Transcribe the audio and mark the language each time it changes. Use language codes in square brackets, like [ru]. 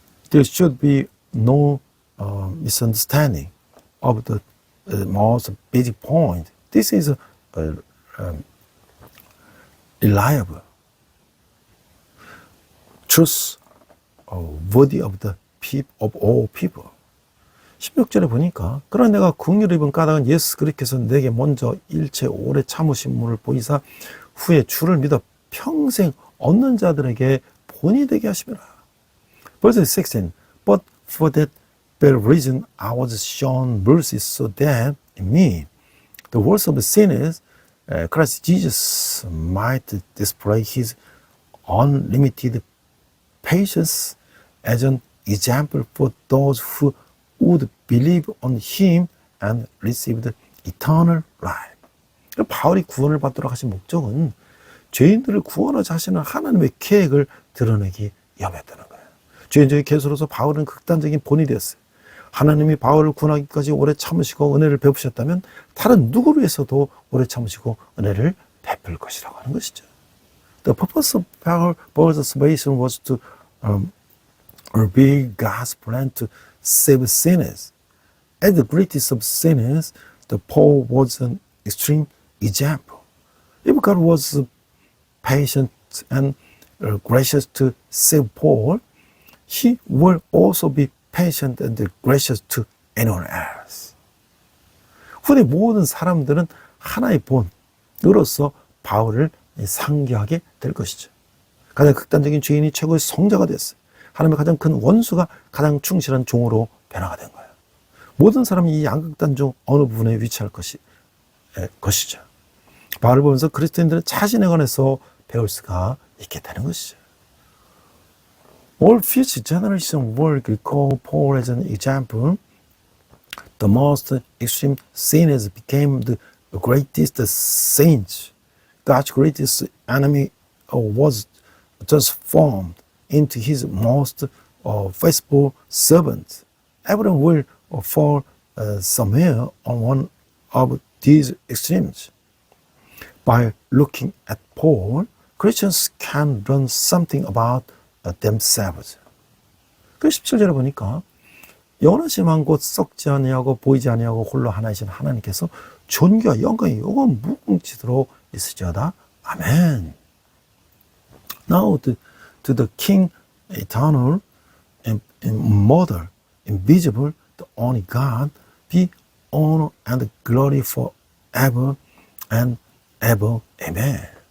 [en] There should be no misunderstanding of the most basic point. This is reliable truth worthy of the of all people. [ko] 16절에 보니까 그러나 내가 긍휼을 입은 까닭은 예수 그리스도께서 내게 먼저 일체 오래 참으심을 보이사 후에 주를 믿어 평생 얻는 자들에게 본이 되게 하심이라. [en] Verse 16. But for that very reason I was shown mercy, so that in me, the worst of sinners, Christ Jesus might display his unlimited patience as an example for those who would believe on him and receive the eternal life. [ko] 바울이 구원을 받도록 하신 목적은 죄인들을 구원하자 하시는 하나님의 계획을 드러내기 위함이었다는 거예요. 죄인적인 개수로서 바울은 극단적인 본이 되었어요. 하나님이 바울을 구원하기까지 오래 참으시고 은혜를 베푸셨다면 다른 누구를 위해서도 오래 참으시고 은혜를 베풀 것이라고 하는 것이죠. [en] The purpose of Paul's salvation was to reveal God's plan to save sinners. As the greatest of sinners, the Paul was an extreme example. If God was patient and gracious to save Paul, he will also be patient and gracious to anyone else. [ko] 후대 모든 사람들은 하나의 본으로서 바울을 상기하게 될 것이죠. 가장 극단적인 죄인이 최고의 성자가 됐어요. 하나님의 가장 큰 원수가 가장 충실한 종으로 변화가 된 거예요. 모든 사람이 이 양극단 중 어느 부분에 위치할 것이죠. 바울을 보면서 그리스도인들은 자신에 관해서 배울 수가 있게 되는 것이죠. [en] All future generations will recall Paul as an example. The most extreme sinners became the greatest saints. God's greatest enemy was transformed into his most faithful servant. Everyone will fall somewhere on one of these extremes. By looking at Paul, Christians can learn something about themselves. [ko] 그 17절에 보니까 영원하신 왕 곧 썩지 아니하고 보이지 아니하고 홀로 하나이신 하나님께서 존귀와 영광이 영원 무궁치도록 있으리어다. [en] 아멘. Now to the King, eternal, immortal, invisible, the only God, be honor and glory forever and ever. Amen.